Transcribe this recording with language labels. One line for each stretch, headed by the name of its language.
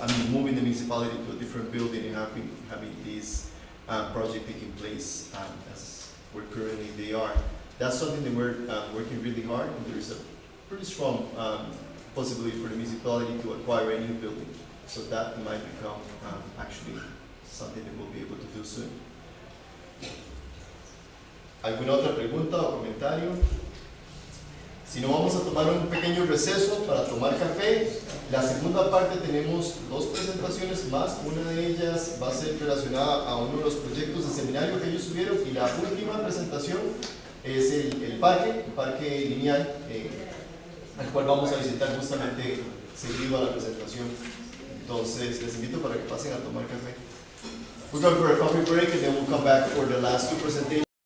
English: Moving the municipality to a different building and having this project taking place as we're currently they are. That's something that we're working really hard, and there is a pretty strong possibility for the municipality to acquire a new building. So that might become actually something that we'll be able to do soon.
Spanish: ¿Alguna otra pregunta o comentario? Si no, vamos a tomar un pequeño receso para tomar café. La segunda parte tenemos dos presentaciones más. Una de ellas va a ser relacionada a uno de los proyectos de seminario que ellos tuvieron, y la última presentación es el parque lineal, al cual vamos a visitar justamente seguido a la presentación. Entonces les invito para que pasen a tomar café.
English: We're going for a coffee break, and then we'll come back for the last two presentations.